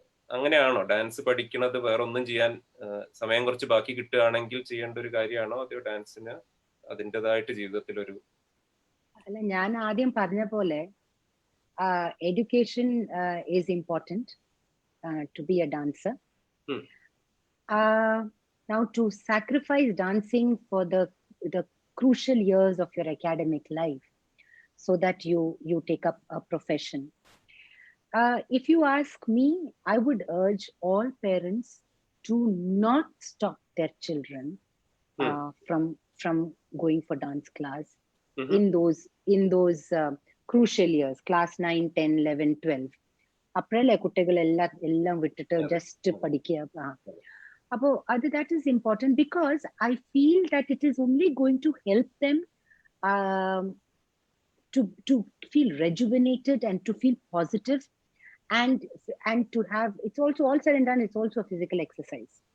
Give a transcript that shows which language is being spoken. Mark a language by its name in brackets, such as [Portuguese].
[Malayalam] അങ്ങനെയാണോ ഡാൻസ് പഠിക്കുന്നത് വേറെ ഒന്നും ചെയ്യാൻ സമയം കുറച്ച് ബാക്കി കിട്ടുകയാണെങ്കിൽ ചെയ്യേണ്ട ഒരു കാര്യമാണോ, അതോ ഡാൻസിന് അതിൻ്റെതായിട്ട് ജീവിതത്തിൽ ഒരു അല്ല, ഞാൻ ആദ്യം പറഞ്ഞ പോലെ [English] education is important to be a dancer. Now, to sacrifice dancing for the crucial years of your academic life so that you take up a profession. If you ask me, I would urge all parents to not stop their children from going for dance class in those crucial years, class 9, 10, 11, 12. [Malayalam] അപ്പോഴല്ലേ കുട്ടികൾ എല്ലാം വിട്ടിട്ട് just പഠിക്കുക. [English] അപ്പോൾ that is important because I feel that it is only going to help them to feel rejuvenated and to feel positive and to have, it's also all said and done, it's also a physical exercise.